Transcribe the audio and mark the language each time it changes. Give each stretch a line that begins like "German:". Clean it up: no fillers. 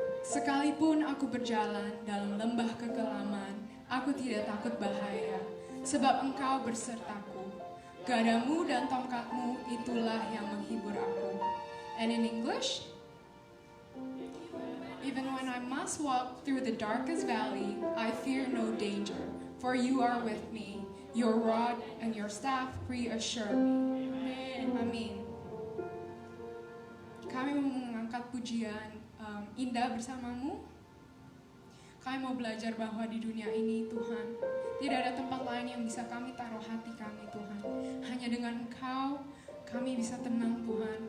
Indonesian: Sekalipun aku berjalan dalam lembah kekelaman, aku tidak takut bahaya, sebab Engkau bersertaku. Gadamu dan tongkatmu itulah yang menghibur aku.
English: And in English, even when I must walk through the darkest valley, I fear no danger, for you are with me. Your rod and your staff reassure me.
Indonesian: Amin. Kami mau mengangkat pujian indah bersamamu. Kami mau belajar bahwa di dunia ini, Tuhan, tidak ada tempat lain yang bisa kami taruh hati kami, Tuhan. Hanya dengan Engkau, kami bisa tenang, Tuhan.